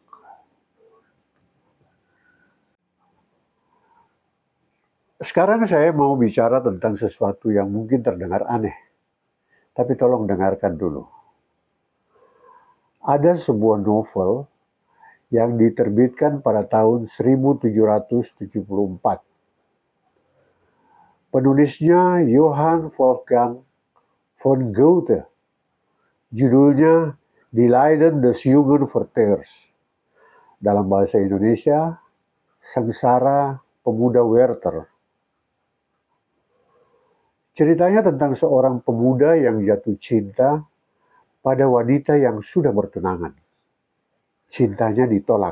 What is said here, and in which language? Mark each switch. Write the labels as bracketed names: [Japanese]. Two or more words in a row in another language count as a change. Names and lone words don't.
[Indonesian] Sekarang saya mau bicara tentang sesuatu yang mungkin terdengar aneh, tapi tolong dengarkan dulu. Ada sebuah novel yang diterbitkan pada tahun 1774. Penulisnya Johann Wolfgang von Goethe. Judulnya Die Leiden des jungen Werthers. Dalam bahasa Indonesia, Sengsara Pemuda Werther. Ceritanya tentang seorang pemuda yang jatuh cinta pada wanita yang sudah bertunangan. Cintanya ditolak.